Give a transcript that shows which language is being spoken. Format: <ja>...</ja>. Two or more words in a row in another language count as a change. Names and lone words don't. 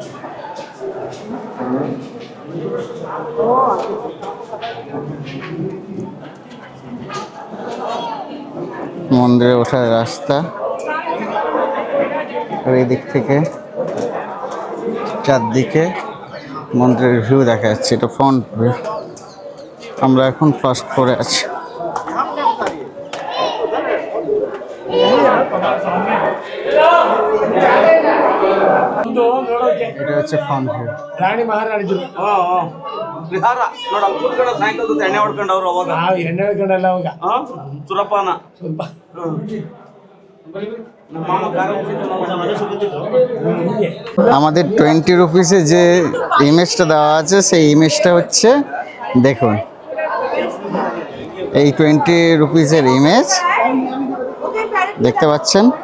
<bn>মন্দিরে ওঠার রাস্তা, আর এই দিক থেকে চারদিকে মন্দিরের ভিউ দেখা যাচ্ছে। এটা</bn> <en>front view.</en> <bn>আমরা এখন</bn> <en>first floor</en> <bn>আছি। এটা হচ্ছে</bn> <en>front view.</en> <kn>ರಾಣಿ ಮಹಾರಾಣಿದ್ರು ನೋಡ ಕೂತ್ಕೊಂಡ ಸಾಯಂಕಾಲ ಎಣ್ಣೆ ಹೊಡ್ಕೊಂಡವ್ರು ಅವಾಗ ನಾವು ಎಣ್ಣೆ ಹಿಡ್ಕೊಂಡಲ್ಲ ಅವಾಗ ಸುರಪ್ಪನ ಸ್ವಲ್ಪ ನಮ್ಮ ಮಾಮ ಕಾರ</kn> <bn>আমাদের 20 রুপিসে যে ইমেজটা দেওয়া আছে সেই ইমেজটা হচ্ছে, দেখুন এই 20 রুপিসের ইমেজ দেখতে পাচ্ছেন।</bn>